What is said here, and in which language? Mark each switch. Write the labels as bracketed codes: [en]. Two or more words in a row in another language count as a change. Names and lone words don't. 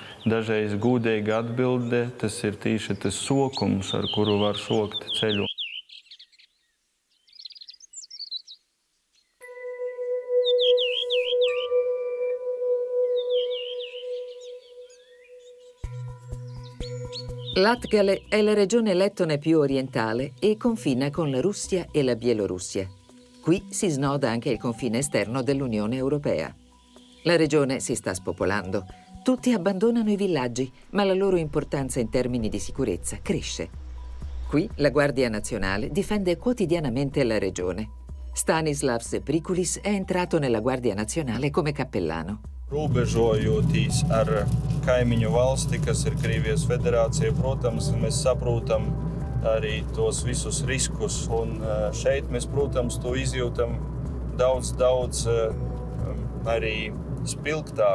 [ltg] Dažreiz gūdīga atbilde, tas ir tīši tas sokums, ar kuru var sokt ceļu. [it] Latgale è la regione lettone più orientale e confina con la Russia e la Bielorussia. Qui si snoda anche il confine esterno dell'Unione Europea. La regione si sta spopolando. Tutti abbandonano i villaggi, ma la loro importanza in termini di sicurezza cresce. Qui la Guardia Nazionale difende quotidianamente la regione. Stanislavs Prikulis è entrato nella Guardia Nazionale come cappellano. [lv] Robežojoties ar kaimiņu valsti, kas ir Krievijas federācija, protams, mēs saprotam arī tos visus riskus. Un šeit mēs, protams, to izjūtam daudz arī spilgtāk.